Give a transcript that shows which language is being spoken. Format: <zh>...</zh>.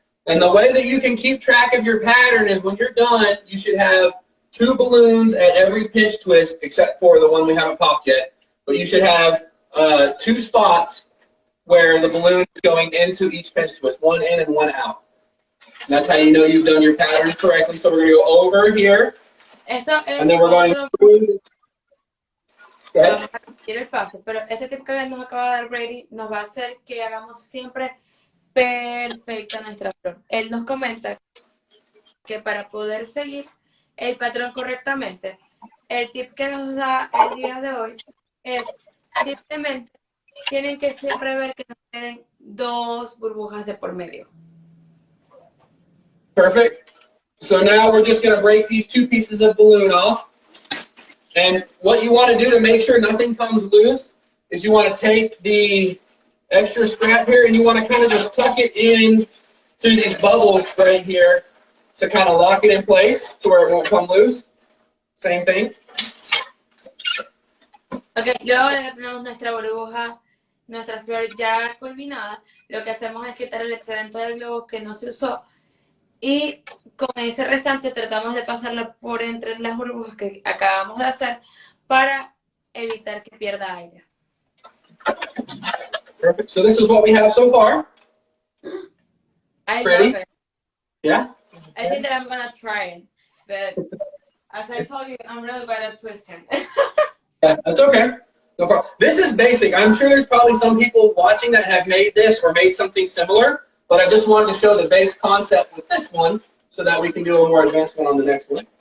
<en>And the way that you can keep track of your pattern is when you're done, you should have 2 balloons at every pinch twist, except for the one we haven't popped yet. But you should have 2 spots where the balloon is going into each pinch twist, 1 in and 1 out. And that's how you know you've done your pattern correctly. So we're going to go over here,</en> <es>Esto es</es> <en>and then we're going</en> <es>otro,</es> <en>through. Go ahead.</en> <es>vamos a repetir el paso, pero este tip que nos acaba de dar Brady nos va a hacer que hagamos siempre perfecta nuestra flor. Él nos comenta que para poder seguir el patrón correctamente, el tip que nos da el día de hoy es simplemente tienen que siempre ver que nos queden 2 burbujas de por medio.</es> <en>Perfect. So now we're just going to break these 2 pieces of balloon off. And what you want to do to make sure nothing comes loose is you want to take the extra scrap here and you want to kind of just tuck it in through these bubbles right here to kind of lock it in place to where it won't come loose. Same thing.</en> <es>Ok, luego de que tenemos nuestra burbuja, nuestra flor ya culminada, lo que hacemos es quitar el excedente del globo que no se usó y con ese restante tratamos de pasarlo por entre las burbujas que acabamos de hacer para evitar que pierda aire.</es> <en>Perfect. So this is what we have so far. I Ready? love it. Yeah? I think that I'm gonna try it, but as I told you, I'm really bad at twisting. Yeah, that's okay. No problem. This is basic. I'm sure there's probably some people watching that have made this or made something similar, but I just wanted to show the base concept with this one so that we can do a more advanced one on the next one.</en>